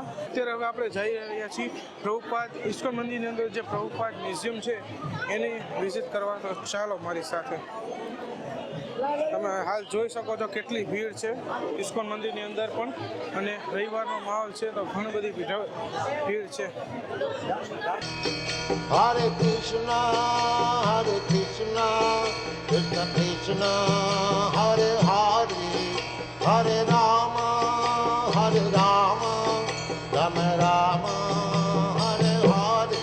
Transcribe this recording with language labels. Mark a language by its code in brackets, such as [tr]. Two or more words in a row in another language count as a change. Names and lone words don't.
[gu] અત્યારે હવે આપણે જઈ રહ્યા છીએ પ્રભુપાદ ઇસ્કોન મંદિરની અંદર જે પ્રભુપાદ મ્યુઝિયમ છે એની વિઝિટ કરવા. તો ચાલો મારી સાથે. તમે હાલ જોઈ શકો છો કેટલી ભીડ છે ઇસ્કોન મંદિરની અંદર પણ, અને રવિવારનો માહોલ છે તો ઘણી બધી ભીડ છે. [sa] हरे कृष्ण, कृष्ण कृष्ण, हरे हरे, हरे राम, राम राम, हरे हरे, Hare Rama, Rama Rama, Hare Hare.